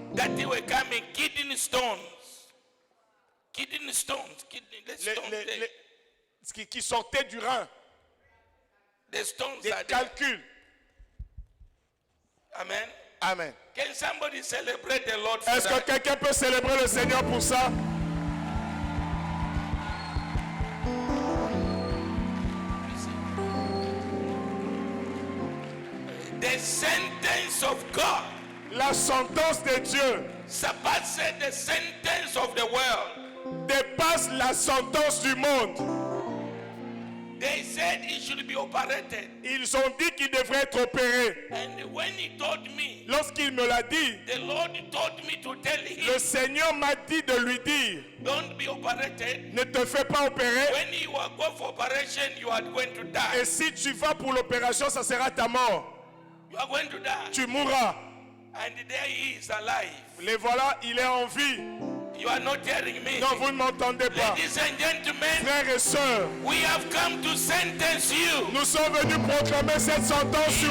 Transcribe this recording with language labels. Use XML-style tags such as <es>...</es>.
<en>That they were coming, kidney stones. Kidney stones. The stones.</en> <fr>Qui sortaient du rein.</fr> <en>The stones</en> <fr>Des</fr> <en>are there.</en> <fr>calculs.</fr> <en>Amen.</en> <fr>Amen.</fr> <en>Can somebody celebrate the Lord for</en> <fr>Est-ce que</fr> <en>that?</en> <fr>quelqu'un peut célébrer le Seigneur pour ça?</fr> <en>The sentence of God</en> <fr>La sentence de Dieu</fr> <en>surpasses the sentence of the world.</en> <fr>dépasse la sentence du monde.</fr> <en>They said he should be operated.</en> <fr>Ils ont dit qu'il devrait être opéré.</fr> <en>And when he told me,</en> <fr>Lorsqu'il me l'a dit,</fr> <en>the Lord told me to tell</en> <fr>le</fr> <en>him,</en> <fr>Seigneur m'a dit de lui dire,</fr> <en>don't be operated.</en> <fr>ne te fais pas opérer.</fr> <en>When you are going for operation, you are going to die.</en> <fr>Et si tu vas pour l'opération, ça sera ta mort.</fr> <en>You are going to die.</en> <fr>Tu mourras.</fr> <en>And there he is alive.</en> <fr>Les voilà, il est en vie.</fr> <en>You are not hearing me.</en> <fr>Non, vous ne m'entendez pas.</fr> <en>Ladies and gentlemen,</en> <fr>Frères et sœurs,</fr> <en>we have come to sentence you</en> <fr>nous sommes venus proclamer cette sentence sur</fr>